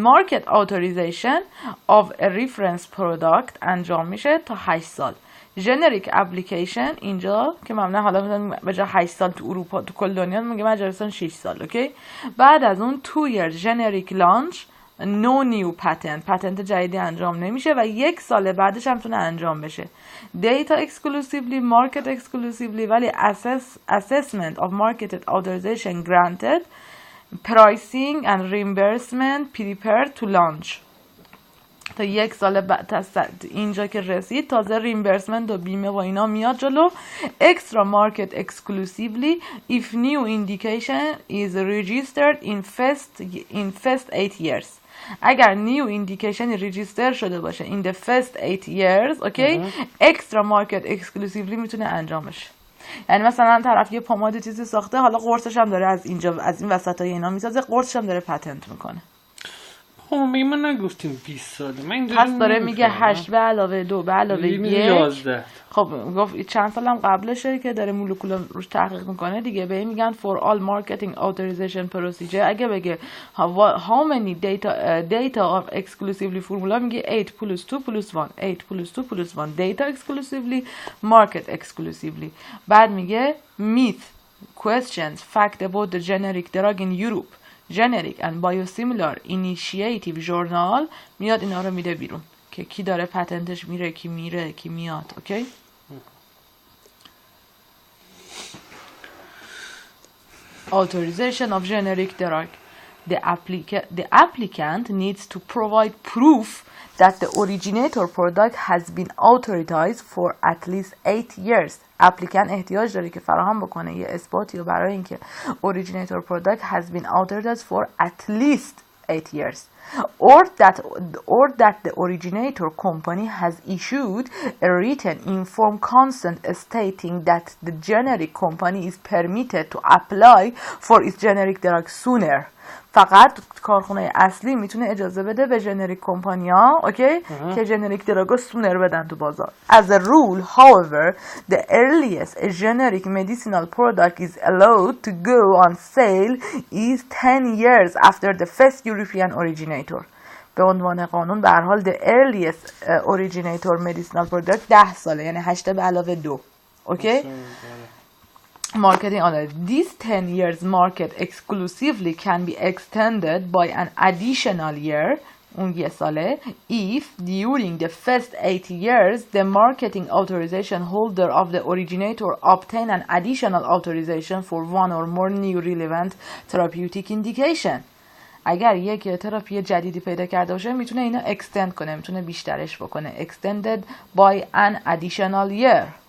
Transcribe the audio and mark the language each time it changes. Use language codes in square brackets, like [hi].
[en] Market authorization of a reference product [fa] انجام میشه تا 8 سال. generic application اینجا که معمولا حالا به جای 8 سال تو اروپا تو کل دنیا میگه مجارستان 6 سال. [en] Okay? [fa] بعد از اون [en] 2 years generic launch no new patent. [fa] پتنت جدیدی انجام نمیشه و 1 سال بعدش هم تونه انجام بشه. [en] data exclusively, market exclusively ولی assessment of marketed authorization granted, pricing and reimbursement prepared to launch. [fa] تا 1 سال بعد اینجا که رسید تازه ریمبرسمنت و بیمه و اینا میاد جلو. [en] extra market exclusively if new indication is registered in first 8 years. [fa] اگر نیو ایندیکیشن ریجیستر شده باشه [en] in the first 8 years [fa] اوکی [en] extra market exclusively [fa] میتونه انجام بشه. یعنی مثلا طرف یه پماد چیزی ساخته حالا قرصش هم داره از اینجا از این وسطای اینا میسازه، قرصش هم داره پتنت میکنه. میگه من نگفتیم 20 ساله. من پس داره میگه 8 به علاوه 2 به علاوه 1. خب گفت چند سالم قبلشه که داره مولکول روش تحقیق میکنه دیگه. به این میگن [en] for all marketing authorization procedure. [fa] اگه بگه [en] how many data of exclusively formula میگه 8 plus 2 plus 1 8 plus 2 plus 1 data exclusively market exclusively. [fa] بعد میگه [en] myth questions fact about the generic drug in Europe generic and biosimilar initiative journal [fa] میاد اینا رو میده بیرون که کی داره پتنتش میره کی میره کی میاد. [en] Okay? Authorization of generic drug. The applicant needs to provide proof that the originator product has been authorized for at least 8 years. applicant [fa] احتیاج داره که فراهم بکنه یه اثباتی برای اینکه [en] originator product has been authorized for at least 8 years or that the originator company has issued a written informed consent stating that the generic company is permitted to apply for its generic drug sooner. [fa] فقط کارخونه اصلی میتونه اجازه بده به جنریک کمپانیا اوکی که جنریک دراگو سونر بدن تو بازار. [en] As a rule, however, the earliest a generic medicinal product is allowed to go on sale is 10 years after the first European originator. [fa] به عنوان قانون به هر حال [en] the earliest originator medicinal product [fa] 10 ساله یعنی 8 به علاوه 2. [en] Okay? Marketing order. This 10 years market exclusively can be extended by an additional year [fa] اون یه ساله [en] if during the first 8 years the marketing authorization holder of the originator obtain an additional authorization for one or more new relevant therapeutic indication. [fa] اگر یک تراپی جدیدی پیدا کرده باشه میتونه اینو extend کنه، میتونه بیشترش بکنه. [en] extended by an additional year.